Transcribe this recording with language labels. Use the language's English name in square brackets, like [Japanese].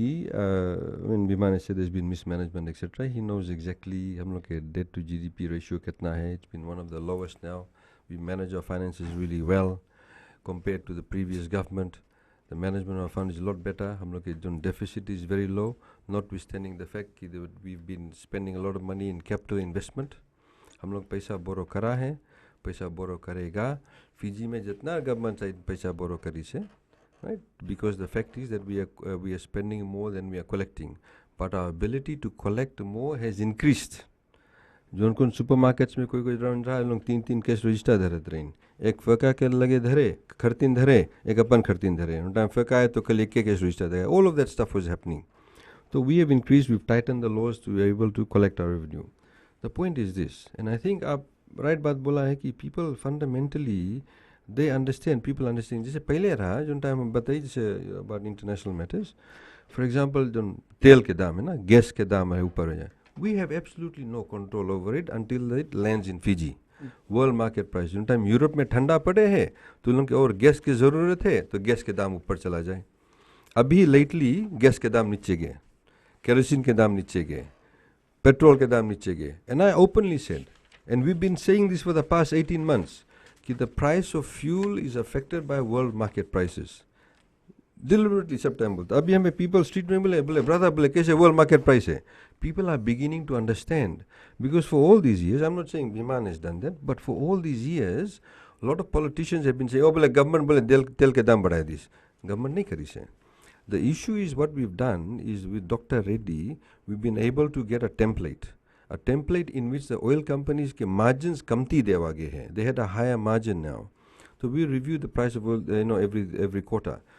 [English] When Bimane said there's been mismanagement, etc., he knows exactly [Fiji Hindi] हम लोग के [English] debt to GDP ratio [Fiji Hindi] कितना है. [English] It's been one of the lowest now. We manage our finances really well compared to the previous government. The management of our fund is a lot better. [Fiji Hindi] हम लोग के जो [English] deficit is very low, [Fiji Hindi] notwithstanding the fact कि [English] we've been spending a lot of money in capital investment. [Fiji Hindi] हम लोग पैसा borrow करा है, पैसा borrow करेगा. फिजी में जितना government साइड पैसा borrow करी से, right? [English] Because the fact is that we are spending more than we are collecting, but our ability to collect more has increased. [Fiji Hindi] जो उनको सुपरमार्केट्स में कोई रन रहा लोग 3 केस रजिस्टर धरत रही, एक फ़का के लगे धरे खरतीन धरे, एक अपन खरतीन धरे, उन टाइम फ़का है तो कल एक केस रजिस्टर धरे, [English] All of that stuff was happening. So we have increased, we've tightened the laws to be able to collect our revenue. The point is this, and I think [Fiji Hindi] आप right बात बोला है कि [English] people fundamentally they understand, people understand. [Fiji Hindi] जैसे पहले रहा जो टाइम हम बताइए जैसे [English] about international matters, for example [Fiji Hindi] जो तेल के दाम है ना, गैस के दाम है ऊपर हो जाए, [English] we have absolutely no control over it until it lands in Fiji. [Fiji Hindi] वर्ल्ड मार्केट प्राइस जो टाइम यूरोप में ठंडा पड़े है तो लोगों के और गैस की ज़रूरत है तो गैस के दाम ऊपर चला जाए. अभी लेटली गैस के दाम नीचे गए, केरोसिन के दाम नीचे गए, पेट्रोल के दाम नीचे गए. [English] and I openly said, and we been saying this for the past 18 months [Fiji Hindi] कि [English] The price of fuel is affected by world market prices. [Fiji Hindi] डिलिबरेटली सब टाइम बोलता. अभी हमें पीपल स्ट्रीट में बोले ब्रदर बोले कैसे वर्ल्ड मार्केट प्राइस है. [English] people are beginning to understand because for all these years, I am not saying विमान has done that, but for all these years lot of politicians have been saying [Fiji Hindi] ओ बोले गवर्नमेंट बोले तेल के दाम बढ़ाए दिस. गवर्नमेंट नहीं करी से. [English] The issue is what we've done is with Dr. Reddy, we've been able to get a template in which the oil companies [Fiji Hindi] के margins कमती देवा गए हैं. [English] They had a higher margin now. So we review the price of oil, every quarter.